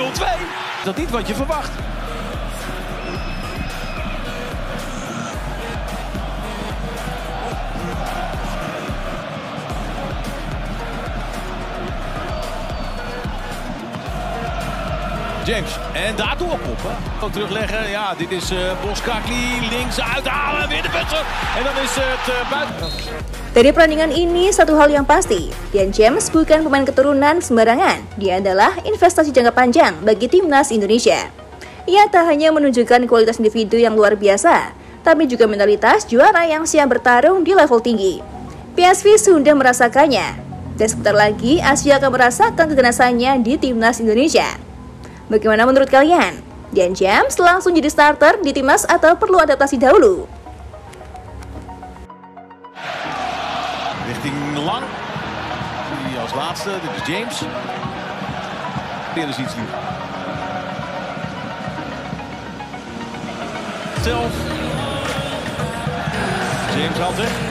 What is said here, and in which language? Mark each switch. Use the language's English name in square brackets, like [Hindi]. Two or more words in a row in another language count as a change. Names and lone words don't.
[Dutch] Dat is niet wat je verwacht. James, en daar doorkoppen. Ook terugleggen, ja, dit is Boskakli, links uithalen, weer de butser. En dan is het buiten. [Indonesian] Dari pertandingan ini, satu hal yang pasti, Dian James bukan pemain keturunan sembarangan. Dia adalah investasi jangka panjang bagi Timnas Indonesia. Ia tak hanya menunjukkan kualitas individu yang luar biasa, tapi juga mentalitas juara yang siap bertarung di level tinggi. PSV sudah merasakannya, dan sebentar lagi Asia akan merasakan keganasannya di Timnas Indonesia. Bagaimana menurut kalian? Dian James langsung jadi starter di Timnas atau perlu adaptasi dahulu? [Dutch] Richting Lang. Die als laatste, dit is James. Weer eens iets nieuws. Zelf. James haalt weg.